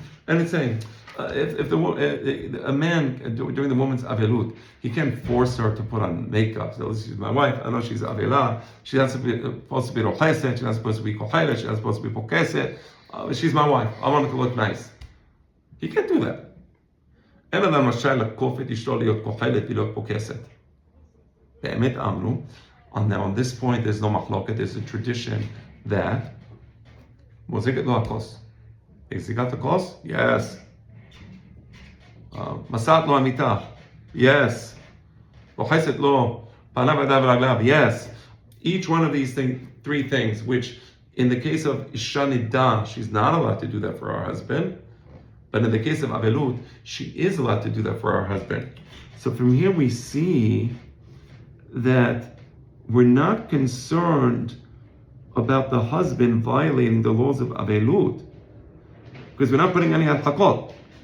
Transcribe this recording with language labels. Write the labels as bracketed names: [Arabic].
[English] And it's saying, if a man during the woman's avelut, he can't force her to put on makeup. So she's my wife, I know she's avela, she's not supposed to be rocheset, she's not supposed to be kochelet, she's not supposed to be pokeset. She's my wife, I want her to look nice. He can't do that. [Hebrew] אין אדם רשאי לכוף את אשתו להיות כוחלת ולהיות פוקסת. באמת אמרו, [English] and now on this point there's no מחלוקת, there's a tradition that [Hebrew] מוזגת לו הכוס. החזיקת הכוס? [English] Yes. [Hebrew] מסעת לו המיטה? [English] Yes. [Hebrew] רוחצת לו פניו ידיו ורגליו? [English] Yes. Each one of these 3 things, which in the case of isha nidah, she's not allowed to do that for her husband. But in the case of avelut, she is allowed to do that for her husband. So from here we see that we're not concerned about the husband violating the laws of avelut, because we're not putting any harchakot.